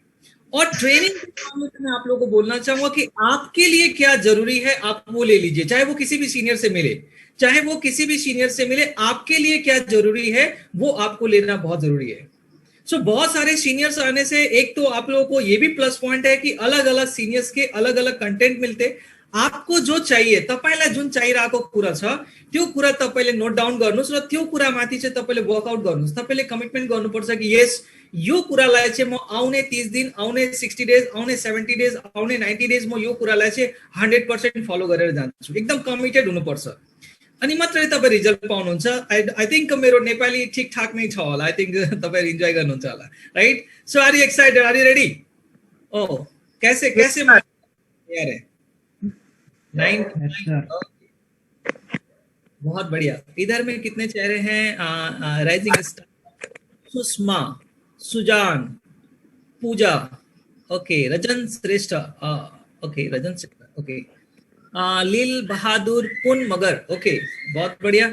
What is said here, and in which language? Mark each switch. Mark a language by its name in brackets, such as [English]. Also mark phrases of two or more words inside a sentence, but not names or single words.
[Hindi] और ट्रेनिंग के मामले में मैं आप लोगों को बोलना चाहूंगा कि आपके लिए क्या जरूरी है आप वो ले लीजिए, चाहे वो किसी भी सीनियर से मिले, चाहे वो किसी भी सीनियर से मिले, आपके लिए क्या जरूरी है वो आपको लेना बहुत जरूरी है। सो बहुत सारे सीनियर्स आने से एक तो आप लोगों को ये भी [English] plus point [Hindi] है कि अलग अलग सीनियर्स के अलग अलग कंटेंट मिलते। आपको जो चाहिए, [Nepali] तपाईलाई जुन चाहिरहेको कुरा छ त्यो कुरा तपाईले [English] note down [Nepali] गर्नुस् र त्यो कुरा माथि चाहिँ तपाईले वर्कआउट गर्नुस्। तपाईले कमिटमेन्ट गर्नुपर्छ कि यस, यो कुरालाई चाहिँ म आउने 30 दिन, आउने 60 डेज, आउने 70 डेज, आउने 90 डेज म यो कुरालाई चाहिँ 100% फलो गरेर जान्छु। एकदम कमिटेड हुनुपर्छ, अनि मात्रै तपाईं रिजल्ट पाउनुहुन्छ। [English] I think [Nepali] मेरो नेपाली ठीकठाक नै छ होला, [English] I think [Nepali] तपाईहरु इन्जॉय गर्नुहुन्छ होला, राइट? [English] So are you excited? Are you ready? [Hindi] ओ कैसे कैसे यार है 9 बहुत बढ़िया। इधर में कितने चेहरे हैं? राइजिंग स्टार, सुषमा, सुजान, पूजा, ओके, रजन श्रेष्ठ, ओके रजन श्रेष्ठ, ओके, लील बहादुर पुन मगर, ओके, बहुत बढ़िया।